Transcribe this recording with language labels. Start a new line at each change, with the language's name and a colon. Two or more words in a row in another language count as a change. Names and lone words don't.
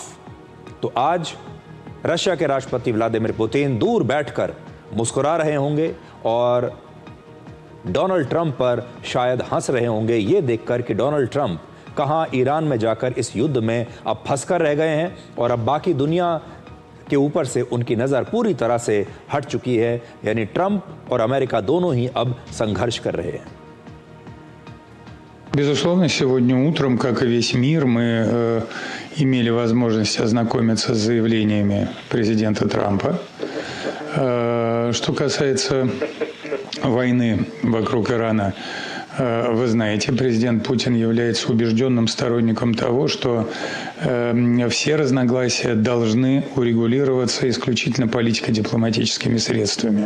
Hindi: तो आज रशिया के राष्ट्रपति व्लादिमीर पुतिन दूर बैठकर मुस्कुरा रहे होंगे और डोनाल्ड ट्रंप पर शायद हंस रहे होंगे ये देखकर कि डोनाल्ड ट्रंप कहां ईरान में जाकर इस युद्ध में अब फंसकर रह गए हैं और अब बाकी दुनिया के ऊपर से उनकी नज़र पूरी तरह से हट चुकी है। यानी ट्रंप और अमेरिका दोनों ही अब संघर्ष कर रहे हैं।
Russian: Безусловно, сегодня утром, как и весь мир, мы имели возможность ознакомиться с заявлениями президента Трампа. Что касается войны вокруг Ирана, Вы знаете, президент Путин является убежденным сторонником того, что все разногласия должны урегулироваться исключительно политико-дипломатическими средствами.